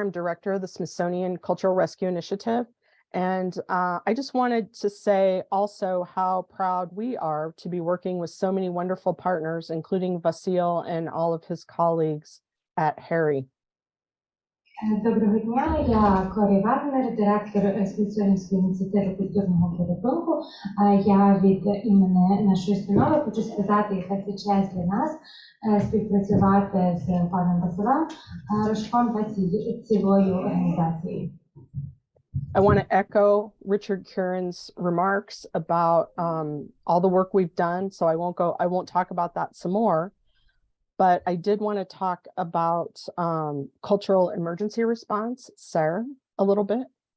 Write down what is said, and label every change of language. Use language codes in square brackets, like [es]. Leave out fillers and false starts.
[en] I'm Director of the Smithsonian Cultural Rescue Initiative. And I just wanted to say also how proud we are to be working with so many wonderful partners, including Vasil and all of his colleagues at HBIM. [uk] Доброго дня, я Корі Вагнер, директор Смітсонівської ініціативи культурного порятунку. Я від імені нашої установи хочу сказати, яка це честь для нас співпрацювати з паном Василем Рожком та цілою організацією. [en] I want to echo Richard Kurin's remarks about all the work we've done, so I won't talk about that some more. But I did want to talk about cultural emergency response, Sarah, a little bit.